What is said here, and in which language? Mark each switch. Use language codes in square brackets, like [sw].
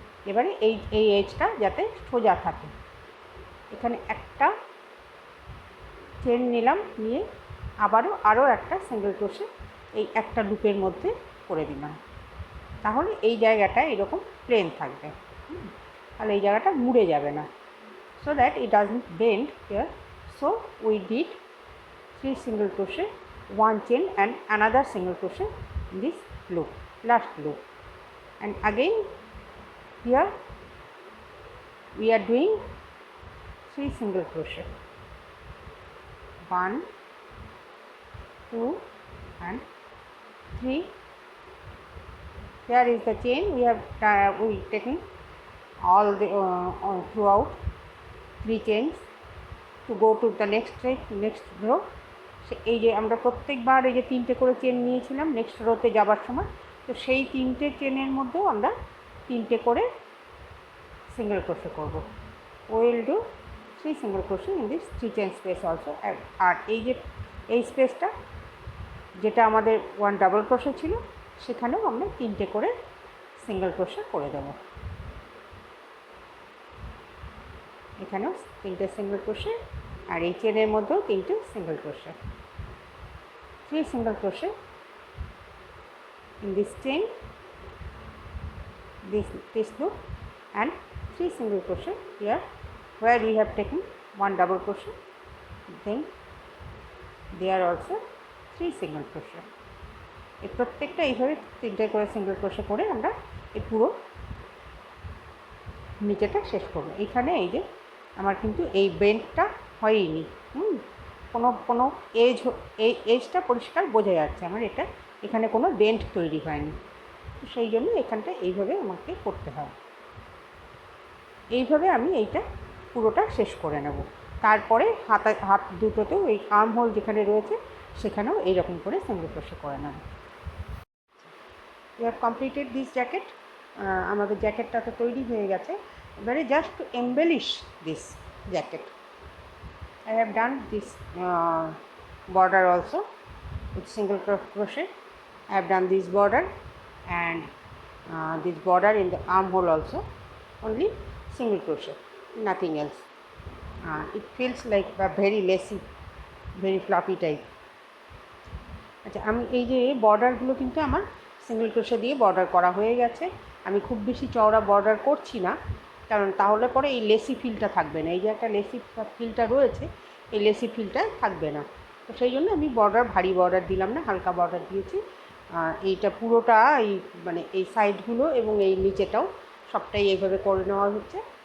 [bn] এবারে এই এজটা যাতে সোজা থাকে, এখানে একটা চেন নিলাম, নিয়ে আরও একটা সিঙ্গেল ক্রোশে এই একটা লুপের মধ্যে করে দিলাম। তাহলে এই জায়গাটা এরকম প্লেন থাকবে, তাহলে এই জায়গাটা মুড়ে যাবে না, [en] So that it doesn't bend here. So we did 3 single crochet, 1 chain and another single crochet in this loop, last loop, and again here we are doing 3 single crochet, 1, 2 and 3. Here is the chain we have taken all the throughout 3 chains to go to the next row. [bn] এই যে আমরা প্রত্যেকবার এই যে 3টে করে chain নিয়েছিলাম next রোতে যাবার সময়, তো সেই 3টে চেনের মধ্যেও আমরা 3টে করে সিঙ্গেল ক্রোশে করব। [en] Will do 3 single crochet in this 3 chain space also. [bn] আর এই স্পেসটা যেটা আমাদের 1 ডাবল ক্রোশে ছিল, সেখানেও আমরা 3টে করে সিঙ্গেল ক্রোশে করে দেব। এখানেও 3টে সিঙ্গেল ক্রোশে, আর এই চেনের মধ্যেও 3টে single crochet. [en] 3 single crochet in this chain, this loop, and 3 single crochet here where we have taken 1 double crochet, then there also 3 single crochet. [bn] এই প্রত্যেকটা এইভাবে 3টে করে সিঙ্গেল ক্রোশে করে আমরা এই পুরো নিচেটা শেষ করব। এখানে এই যে আমার কিন্তু এই বেন্ডটা হয়নি, কোনো এই এজটা পরিষ্কার বোঝা যাচ্ছে আমার, এখানে কোনো বেন্ড তৈরি হয়নি, তো সেই জন্য এখানটা এইভাবে আমাকে করতে হবে। এইভাবে আমি এইটা পুরোটা শেষ করে নেব। তারপরে হাত দুটোতেও এই আর্ম হোল যেখানে রয়েছে সেখানেও এইরকম করে সিঙ্গেল ক্রোশে করে নেব। [en] We have completed this jacket. [bn] আমাদের জ্যাকেটটা তো তৈরি হয়ে গেছে। [en] এবারে just to embellish this jacket I have done this border also with single crochet. I have done this border and this border in the armhole also, only single crochet, nothing else. It feels like a very lacy, very fluffy type. [bn] আচ্ছা, আমি এই যে বর্ডারগুলো কিন্তু আমার single crochet দিয়ে border করা হয়ে গেছে। আমি খুব বেশি চওড়া বর্ডার করছি না, কারণ তাহলে পরে এই লেসি ফিলটা থাকবে না। এই যে একটা লেসি ফিলটা রয়েছে, এই লেসি ফিলটা থাকবে না। তো সেই জন্য আমি বর্ডার ভারী বর্ডার দিলাম না, হালকা বর্ডার দিয়েছি। এইটা পুরোটা এই মানে এই সাইডগুলো এবং এই নিচেটাও সবটাই এইভাবে করে নেওয়া হচ্ছে।